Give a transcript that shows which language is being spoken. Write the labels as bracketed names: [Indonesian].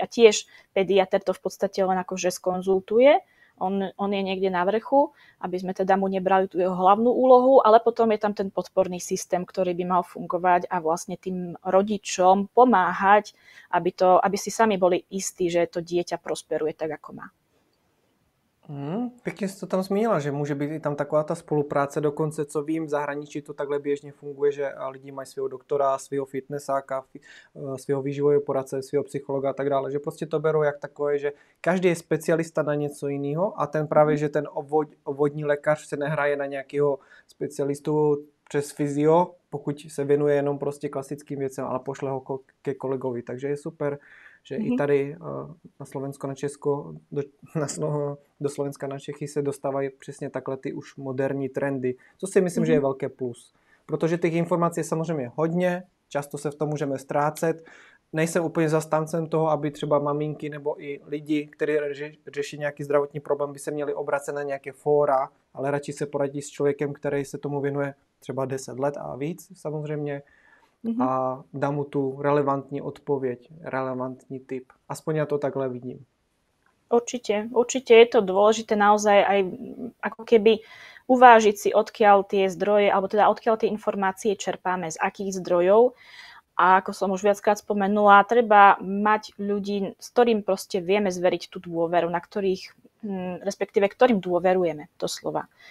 [Slovak] A tiež pediater to v podstate len akože skonzultuje. On je niekde na vrchu, aby sme teda mu nebrali tú jeho hlavnú úlohu, ale potom je tam ten podporný systém, ktorý by mal fungovať a vlastne tým rodičom pomáhať, aby si sami boli istí, že to dieťa prosperuje tak, ako má. [Czech] Pěkně jsi to tam zmínila, že může být i tam taková ta spolupráce, dokonce co vím, v zahraničí to takhle běžně funguje, že lidi mají svého doktora, svého fitnessáka, svého výživového poradce, svého psychologa a tak dále, že prostě to berou jak takové, že každý je specialista na něco jiného a ten právě, že ten obvodní lékař se nehraje na nějakého specialistu přes fyzio, pokud se věnuje jenom prostě klasickým věcem, ale pošle ho ke kolegovi, takže je super, že i tady na Slovensko, na Česko, do Slovenska, na Čechy se dostávají přesně takhle ty už moderní trendy, co si myslím, že je velké plus. Protože těch informací je samozřejmě hodně, často se v tom můžeme ztrácet. Nejsem úplně zastáncem toho, aby třeba maminky nebo i lidi, kteří řeší nějaký zdravotní problém, by se měli obracet na nějaké fóra, ale radši se poradí s člověkem, který se tomu věnuje třeba 10 let a víc samozřejmě. A dá mu tu relevantní odpověď, relevantní tip. Aspoň ja to takhle vidím. [Slovak] Určite je to dôležité naozaj aj ako keby uvážiť si, odkiaľ tie zdroje, alebo teda odkiaľ tie informácie čerpáme, z akých zdrojov. A ako som už viackrát spomenula, treba mať ľudí, s ktorým proste vieme zveriť tú dôveru, na ktorých, respektíve ktorým dôverujeme, doslova.